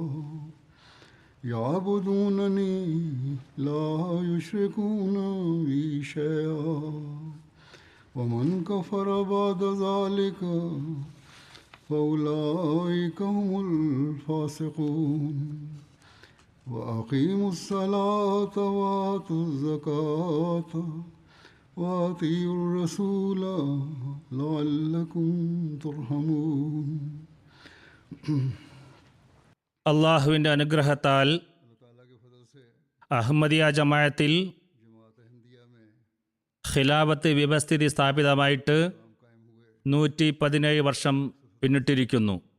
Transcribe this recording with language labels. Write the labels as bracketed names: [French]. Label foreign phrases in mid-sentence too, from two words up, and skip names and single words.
[Arabic] يعبدونني لا يشركون بي شيئا ومن كفر بعد ذلك فأولئك هم الفاسقون وأقيموا الصلاة وآتوا الزكاة وأطيعوا الرسول لعلكم ترحمون [Malayalam] അള്ളാഹുവിൻ്റെ അനുഗ്രഹത്താൽ അഹമ്മദിയ ജമാഅത്തിൽ ഖിലാഫത്ത് വ്യവസ്ഥിതി സ്ഥാപിതമായിട്ട് 117 വർഷം പിന്നിട്ടിരിക്കുന്നു.